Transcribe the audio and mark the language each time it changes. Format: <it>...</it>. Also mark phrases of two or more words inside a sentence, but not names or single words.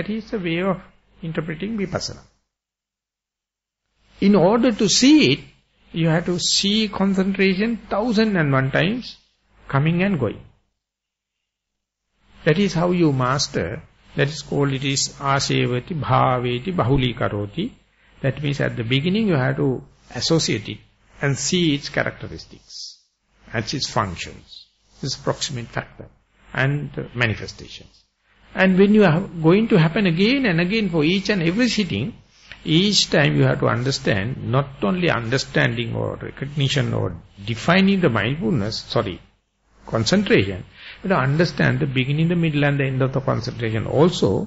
<en>That is the way of interpreting vipassana. In order to see it, you have to see concentration 1001 times coming and going. That is how you master. That is called, it is</en> <pi>asevati, bhaveti, bahuli karoti.</pi> <en>That means at the beginning you have to associate it and see its characteristics and its functions, its proximate factor and manifestations. And when you are going to happen again and again for each and every sitting, each time you have to understand, not only understanding or recognition or defining the mindfulness, concentration, but to understand the beginning, the middle and the end of the concentration also.</en>